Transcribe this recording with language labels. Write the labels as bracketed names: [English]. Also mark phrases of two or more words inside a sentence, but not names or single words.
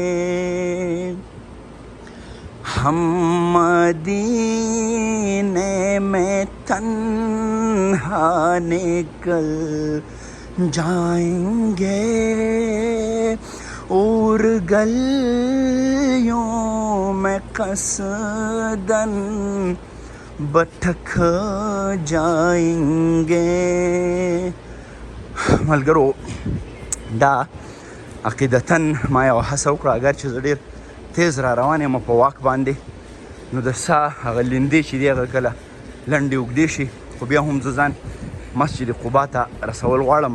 [Urdu] ہم مدینے میں تنہا نکل جائیں گے، اور گلیوں میں قصدن بھٹک جائیں گے. [Pashto] ملګرو دا عقیدتاً ما یو هڅه وکړه، اگر چې زه ډېر تیز را روان یم په واک باندې، نو د ساه هغه لیندې چې دي هغه کله لنډې اوږدې شي، خو بیا هم زه ځان مسجد قبا ته رسول غواړم.